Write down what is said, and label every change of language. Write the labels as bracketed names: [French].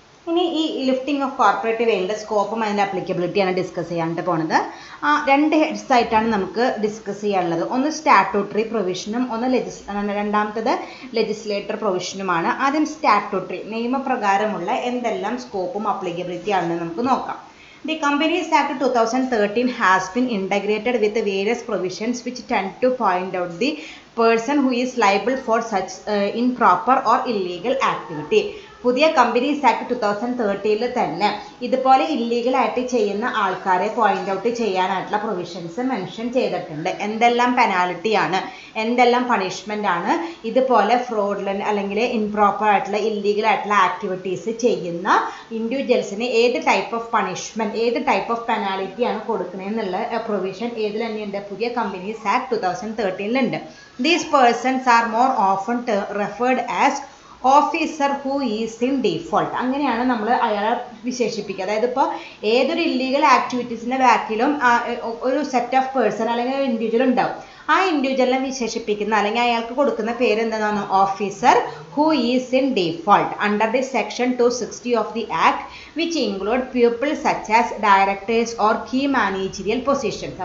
[Malayalam] ഇനി ഈ lifting of corporate വെയിലിൻ്റെ സ്കോപ്പും അതിൻ്റെ അപ്ലിക്കബിലിറ്റിയാണ് ഡിസ്കസ് ചെയ്യാനായിട്ട് പോണത്. രണ്ട് ഹെഡ്സ് ആയിട്ടാണ് നമുക്ക് ഡിസ്കസ് ചെയ്യാനുള്ളത്. ഒന്ന് സ്റ്റാറ്റ്യൂട്ടറി പ്രൊവിഷനും രണ്ടാമത്തത് ലെജിസ്ലേറ്റർ പ്രൊവിഷനുമാണ്. ആദ്യം സ്റ്റാറ്റ്യൂട്ടറി, നിയമപ്രകാരമുള്ള എന്തെല്ലാം സ്കോപ്പും അപ്ലിക്കബിലിറ്റി ആണെന്ന് നമുക്ക് നോക്കാം. [English] The Companies Act 2013 has been integrated with various provisions which tend to point out the person who is liable for such improper or illegal activity. [Malayalam] പുതിയ കമ്പനീസ് ആക്ട് 2013 തന്നെ ഇതുപോലെ ഇല്ലീഗലായിട്ട് ചെയ്യുന്ന ആൾക്കാരെ പോയിന്റ് ഔട്ട് ചെയ്യാനായിട്ടുള്ള പ്രൊവിഷൻസ് മെൻഷൻ ചെയ്തിട്ടുണ്ട്. എന്തെല്ലാം പെനാൽറ്റിയാണ്, എന്തെല്ലാം punishment ആണ് ഇതുപോലെ ഫ്രോഡുലന്റ് അല്ലെങ്കിൽ ഇംപ്രോപ്പർ ആയിട്ടുള്ള ഇല്ലീഗൽ ആയിട്ടുള്ള ആക്ടിവിറ്റീസ് ചെയ്യുന്ന ഇൻഡിവിജ്വൽസിന് ഏത് ടൈപ്പ് ഓഫ് പണിഷ്മെൻറ്റ്, ഏത് ടൈപ്പ് ഓഫ് പെനാൽറ്റിയാണ് കൊടുക്കണമെന്നുള്ള പ്രൊവിഷൻ ഏതിൽ തന്നെയുണ്ട്? പുതിയ കമ്പനീസ് ആക്ട് 2013 ഉണ്ട്. [English] These persons are more often referred as officer who is in default. [Malayalam] അങ്ങനെയാണ് നമ്മൾ അയാളെ വിശേഷിപ്പിക്കുക. അതായത് ഇപ്പോൾ ഏതൊരു ഇല്ലീഗൽ ആക്ടിവിറ്റീസിൻ്റെ ബാക്കിലും ഒരു സെറ്റ് ഓഫ് പേഴ്സൺ അല്ലെങ്കിൽ ഒരു ഇൻഡിവിജ്വൽ ഉണ്ടാവും. ആ ഇൻഡിവിജ്വലിനെ വിശേഷിപ്പിക്കുന്ന അല്ലെങ്കിൽ അയാൾക്ക് കൊടുക്കുന്ന പേര് എന്താണ്? [English] Officer who is in default under the section 260 of the act which include people such as directors or key managerial positions.